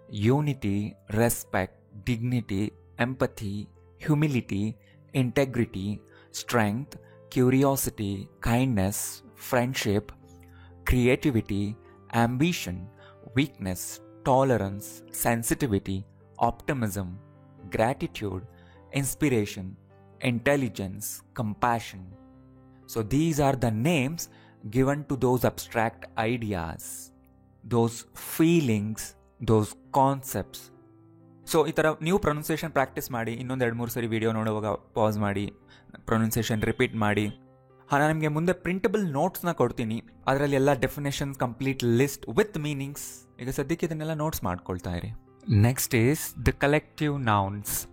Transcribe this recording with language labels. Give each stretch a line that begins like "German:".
English: unity, respect, dignity, empathy, humility, integrity, strength, curiosity, kindness, friendship, creativity, ambition, weakness, tolerance, sensitivity, optimism, gratitude, inspiration, intelligence, compassion. So these are the names given to those abstract ideas, those feelings, those concepts.
Kannada: So ಈ ಥರ ನೀವು pronunciation practice ಮಾಡಿ. ಇನ್ನೊಂದು 2-3 ಸರಿ video ನೋಡುವಾಗ pass ಮಾಡಿ pronunciation repeat ಮಾಡಿ. ನಾನು ನಿಮಗೆ ಮುಂದೆ ಪ್ರಿಂಟಬಲ್ ನೋಟ್ಸ್ನ ಕೊಡ್ತೀನಿ. ಅದರಲ್ಲಿ ಎಲ್ಲ definitions,
English: Complete list with meanings.
Kannada: ಈಗ ಸದ್ಯಕ್ಕೆ ಇದನ್ನೆಲ್ಲ ನೋಟ್ಸ್ ಮಾಡ್ಕೊಳ್ತಾ ಇರಿ.
English: Next is the collective nouns.